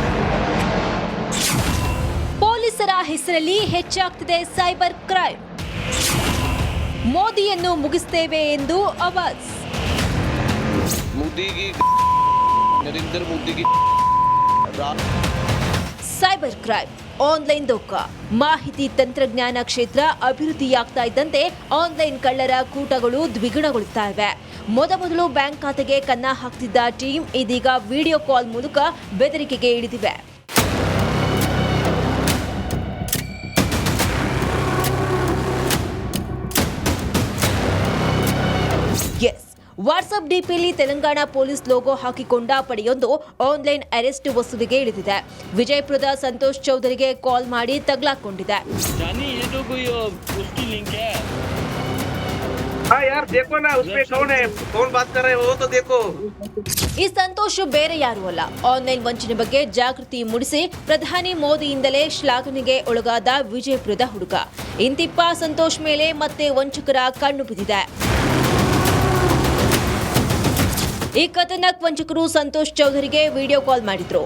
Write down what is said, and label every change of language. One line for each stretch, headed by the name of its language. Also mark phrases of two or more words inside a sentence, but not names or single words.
Kannada: ಪೊಲೀಸರ ಹೆಸರಲ್ಲಿ ಹೆಚ್ಚಾಗ್ತಿದೆ
English: cyber crime.
Kannada: ಮೋದಿಯನ್ನು ಮುಗಿಸ್ತೇವೆ ಎಂದು ಆವಾಜ್.
Hindi: मोदी की नरेंद्र मोदी की
English: cyber crime,
Kannada: ಆನ್ಲೈನ್ ದೋಖ, ಮಾಹಿತಿ ತಂತ್ರಜ್ಞಾನ ಕ್ಷೇತ್ರ ಅಭಿವೃದ್ಧಿಯಾಗ್ತಾ ಇದ್ದಂತೆ ಆನ್ಲೈನ್ ಕಳ್ಳರ ಕೂಟಗಳು ದ್ವಿಗುಣಗೊಳ್ಳುತ್ತಾ ಇವೆ. ಮೊದಮೊದಲು ಬ್ಯಾಂಕ್ ಖಾತೆಗೆ ಕನ್ನ ಹಾಕ್ತಿದ್ದ ಟೀಮ್ ಇದೀಗ
English: video call
Kannada: ಮೂಲಕ ಬೆದರಿಕೆಗೆ ಇಳಿದಿವೆ. ಎಸ್, ವಾಟ್ಸ್ಆಪ್ ಡಿಪಿಯಲ್ಲಿ ತೆಲಂಗಾಣ
English: police logo
Kannada: ಹಾಕಿಕೊಂಡ ಪಡೆಯೊಂದು
English: online arrest
Kannada: ವಸೂಲಿಗೆ ಇಳಿದಿದೆ. ವಿಜಯಪುರದ ಸಂತೋಷ್ ಚೌಧರಿಗೆ ಕಾಲ್ ಮಾಡಿ ತಗಲಾಕೊಂಡಿದೆ.
Hindi: जानी ये तो कोई उसकी लिंक है। हाँ यार देखो ना उसमें कौन है, कौन बात कर रहे हो वो तो देखो.
Kannada: ಈ ಸಂತೋಷ್ ಬೇರೆ ಯಾರೂ ಅಲ್ಲ. ಆನ್ಲೈನ್ ವಂಚನೆ ಬಗ್ಗೆ ಜಾಗೃತಿ ಮೂಡಿಸಿ ಪ್ರಧಾನಿ ಮೋದಿಯಿಂದಲೇ ಶ್ಲಾಘನೆಗೆ ಒಳಗಾದ ವಿಜಯಪುರದ ಹುಡುಗ. ಇಂತಿಪ್ಪ ಸಂತೋಷ್ ಮೇಲೆ ಮತ್ತೆ ವಂಚಕರ ಕಣ್ಣು ಬಿದ್ದಿದೆ. ಈ ಖತರ್ನಾಕ್ ವಂಚಕರು ಸಂತೋಷ್ ಚೌಧರಿಗೆ
English: video call
Kannada: ಮಾಡಿದ್ರು.